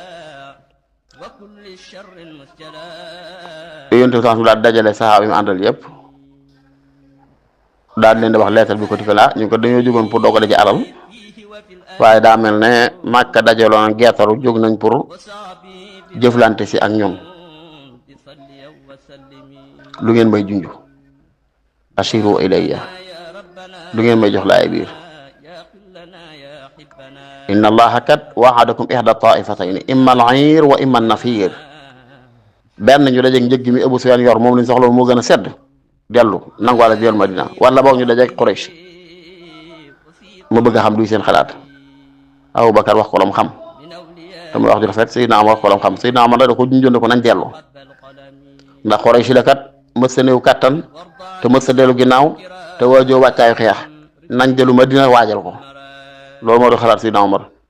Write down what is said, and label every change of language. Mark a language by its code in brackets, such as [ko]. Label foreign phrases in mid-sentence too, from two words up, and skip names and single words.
[wo] yonte bi sallallahu daal dajale saxaaba yi mu àndal yëpp daal leen di wax leetal bi ko tifala ñu ko dañoo jógoon pour doogale ci alal waaye daa mel ne Màkka dajaloon geetaru jóg nañ pour jëflante si ak ñoom lu ngeen may junj [ar] أشيروا إليّ [wo] lu ngeen may jox laay biir [ar] إن الله [wo] kat [ar] وعدكم إحدى الطائفتين إما العير وإما النفير [wo] benn ñu dajeeg njëg mi Abu Sufyaan yor moom lañ soxla moo gën a sedd dellu nangu wala dellu Madina wala boog ñu dajeeg Quraysh ma bëgg a xam luy seen xalaat Abubakar wax ko lam xam te muy wax ju rafet Seydina Omar wax ko lam xam Seydina Omar da ko junjoon ko nañ dellu ndax Quraysh la kat mës sa néew kattan te mës sa dellu ginnaaw te waajoo wàccaayu xeex nañ dellu Madina waajal ko loolu moo doon xalaat Seydina Omar